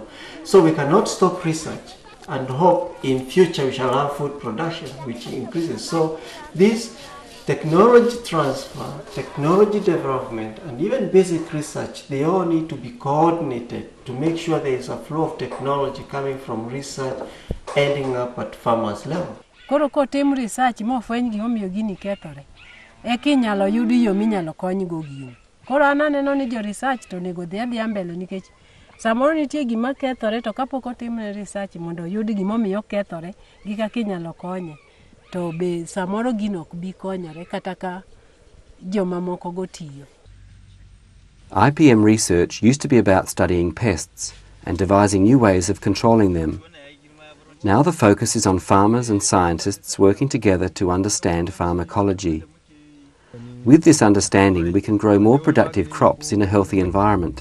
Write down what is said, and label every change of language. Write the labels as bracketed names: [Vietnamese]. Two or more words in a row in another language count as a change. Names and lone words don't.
[English] So we cannot stop research and hope in future we shall have food production which increases. So this technology transfer, technology development, and even basic research, they all need to be coordinated to make sure there is a flow of technology coming from research ending up at farmers level. [Luo (Kenya and Tanzania)] Koro kotim research mofweny gimomiyo gini kethore, eka inyalo yudi yo minyalo konygo gini. Koro an aneno ni jo research to onego dhi adhiya mbele nikech samoro nitie gima kethore to kapok otimne research mondo oyud gimomiyo kethore gi kaka inyalo konye, to be samoro gino ok bi konyore kata ka joma moko go tiyo. [English] IPM research used to be about studying pests and devising new ways of controlling them. Now the focus is on farmers and scientists working together to understand farm ecology. With this understanding, we can grow more productive crops in a healthy environment.